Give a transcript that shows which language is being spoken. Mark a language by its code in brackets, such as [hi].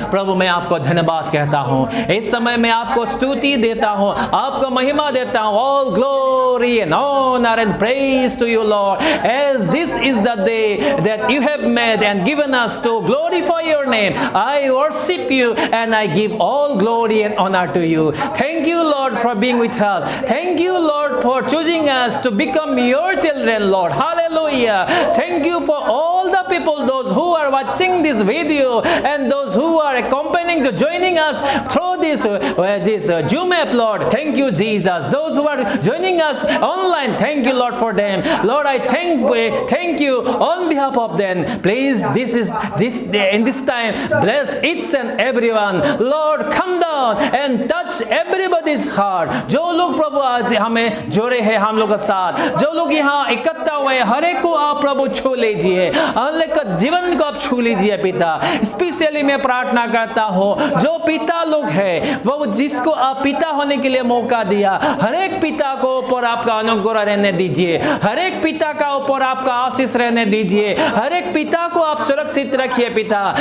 [hi] प्रभु मैं आपको धन्यवाद कहता हूँ, इस समय मैं आपको स्तुति देता हूँ, आपको महिमा देता हूँ। [en] All glory and honour and praise to you Lord, as this is the day that you have made and given us to glorify your name. I worship you and I give all glory and honor to you. Thank you Lord for being with us. Thank you Lord for choosing us to become your children, Lord. Hallelujah. Thank you for all the people, those who are watching this video and those who are accompanying to joining us through this Zoom app, Lord. Thank you Jesus. Those who are joining us online, thank you Lord for them. Lord, I thank you on behalf of them. Please in this time bless each and everyone. Lord, come down and touch everybody's heart. [hi] जो लोग प्रभु आज हमें जोड़े हैं हम लोग के साथ, जो लोग यहाँ इकट्ठा हुए, हर एक को आप प्रभु छू लीजिए, हर एक जीवन को आप छू लीजिए पिता। स्पेशली मैं प्रार्थना करता हूँ जो पिता लोग हैं, वो जिसको आप पिता होने के लिए मौका दिया, हर एक पिता को ऊपर आपका अनुग्रह रहने दीजिए, हर एक पिता का ऊपर आपका आशीष रहने दीजिए, हर एक पिता को आप सुरक्षित रखिए पिता।